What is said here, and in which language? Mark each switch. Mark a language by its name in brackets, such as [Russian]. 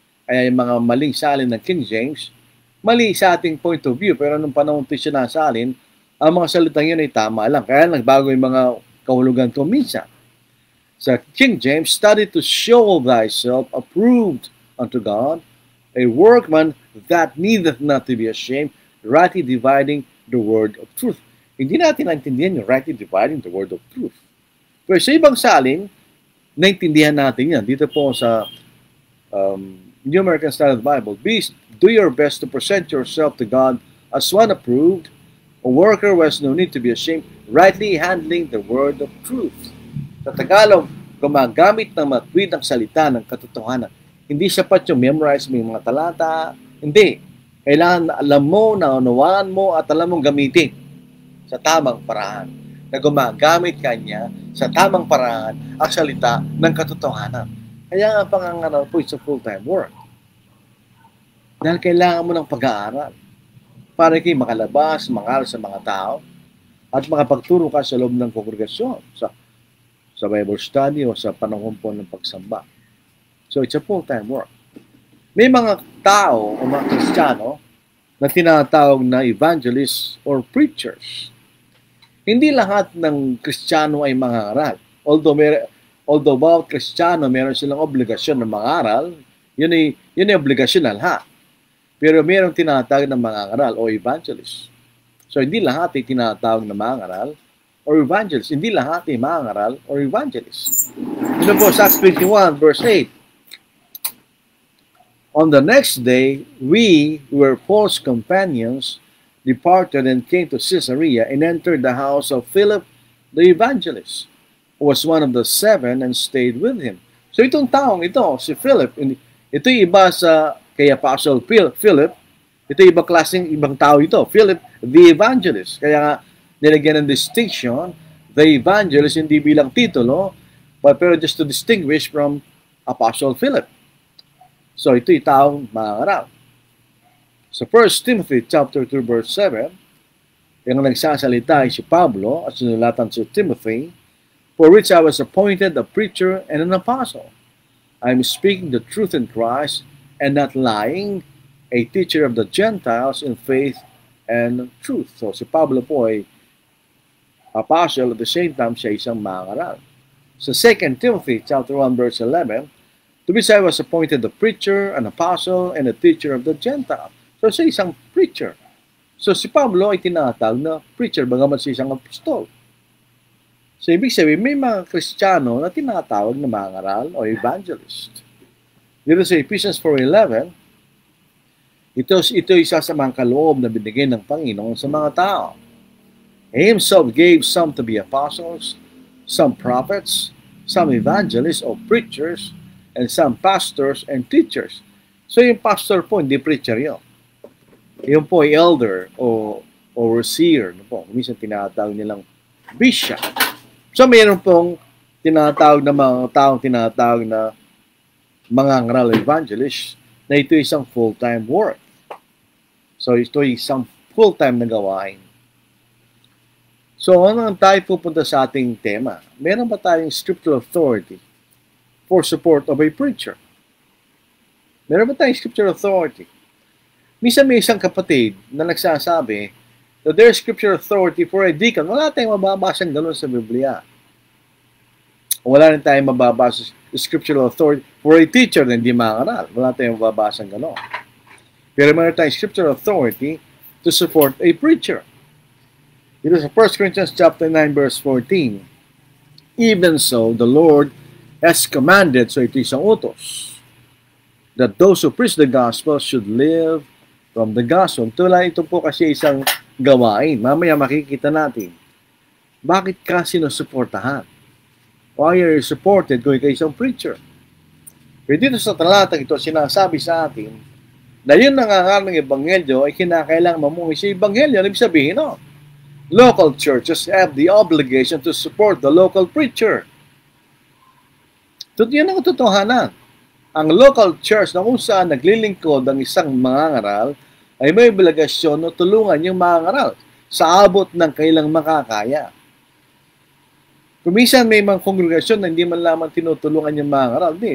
[Filipino] Kaya yung mga maling salin ng King James, mali sa ating [English] point of view, [Filipino] pero nung panahon ito siya nasalin, ang mga salitang yun ay tama lang. Kaya nagbago yung mga kahulugan ko minsan. [English] Sa King James, study to show thyself approved unto God, a workman that needeth not to be ashamed, rightly dividing the word of truth. [Filipino] Hindi natin naintindihan yung [English] rightly dividing the word of truth. [Filipino] Pero sa ibang salin, naintindihan natin yan. Dito po sa [English] New American Standard Bible, do your best to present yourself to God as one approved, a worker who has no need to be ashamed, rightly handling the word of truth. [Filipino] Sa Tagalog, gumagamit ng matuwid ang salita ng katotohanan. Hindi sapat yung memorize mo yung mga talata. Hindi. Kailangan alam mo, naunawaan mo, at alam mong gamitin sa tamang paraan. Na gumagamit ka niya sa tamang paraan ang salita ng katotohanan. Kaya ang pangangaral po [English] is a full-time work. [Filipino] Dahil kailangan mo ng pag-aaral para kayo makalabas, mangaral sa mga tao at makapagturo ka sa loob ng kongregasyon sa Bible study o sa panahon po ng pagsamba. [English] So it's a full-time work. [Filipino] May mga tao o mga Kristiyano na tinatawag na [English] evangelists or preachers. [Filipino] Hindi lahat ng Kristiyano ay mangaral. Although bawat Kristiyano meron silang obligasyon na mangaral, yun ay obligasyon na lahat. Pero mayroong tinatawag na mangangaral o evangelist. So, hindi lahat ay tinatawag na mangangaral o evangelist. Hindi lahat ay mangangaral o evangelist. Ito po sa Acts 21 verse 8. [English] On the next day, we who were Paul's companions departed and came to Caesarea and entered the house of Philip the evangelist, who was one of the 7 and stayed with him. [Filipino] So, itong taong ito, si Philip, ito iba sa kay Apostle Philip, ito ibang tao ito. Philip, the evangelist. Kaya nga, nilagyan ng distinction, the evangelist, hindi bilang titulo, pero [English] just to distinguish from Apostle Philip. [Filipino] So, ito'y taong mangangaral. Sa 1 Timothy chapter 2 verse 7, yung nagsasalita ay si Pablo at sinulatan si Timothy, [English] for which I was appointed a preacher and an apostle. I am speaking the truth in Christ and not lying, a teacher of the Gentiles in faith and truth. [Filipino] So si Pablo po ay apostle, [English] at the same time [Filipino] siya isang mangangaral. [English] Sa 2 Timothy chapter 1 verse 11, to which I was appointed a preacher, an apostle, and a teacher of the Gentiles. [Filipino] So siya isang preacher. So si Pablo ay tinatawag na preacher, bagamat siya isang apostol. So ibig sabihin, may mga Kristiyano na tinatawag na mangangaral o evangelist. Dito sa Ephesians 4:11, ito isa sa mga kaloob na binigay ng Panginoon sa mga tao. [English] He himself gave some to be apostles, some prophets, some evangelists or preachers, and some pastors and teachers. [Filipino] So yung pastor po, hindi preacher yun. Yung po ay elder o overseer. Minsan tinatawag nilang bishop. So mayroon pong tinatawag na mga taong tinatawag na mga ngaral evangelist na ito isang full-time work. So ito isang full-time na gawain. So ano ang tayo pupunta sa ating tema? Meron ba tayong [English] scriptural authority for support of a preacher? [Filipino] Meron ba tayong scriptural authority? Minsan may isang kapatid na nagsasabi [English] that there is scriptural authority for a deacon. [Filipino] Wala tayong mababasang gano'n sa Biblia. Wala rin tayong mababasa [English] scriptural authority for a teacher [Filipino] na hindi mangangaral. Wala tayong mababasang gano'n. Pero meron tayong [English] scriptural authority to support a preacher. [Filipino] Ito sa [English] 1 Corinthians chapter 9 verse 14. Even so, the Lord has commanded, [Filipino] so ito isang utos. [English] that those who preach the gospel should live from the gospel. [Filipino] Ito po kasi isang gawain. Mamaya makikita natin. Bakit ka sinusuportahan? [English] Why are you supported [Filipino] kung ikaw isang preacher? Pero dito sa talatang ito, sinasabi sa atin na yung nangangaral ng ebanghelyo ay kinakailangan mamuhay sa ebanghelyo. Ibig sabihin, no? [English] Local churches have the obligation to support the local preacher. [Filipino] Yun ang katotohanan. Ang local church na kung saan naglilingkod ang isang mangangaral ay may obligasyon na tulungan yung mangangaral sa abot ng kailang makakaya. Kuminsan may mga kongregasyon na hindi man lamang tinutulungan yung mangangaral.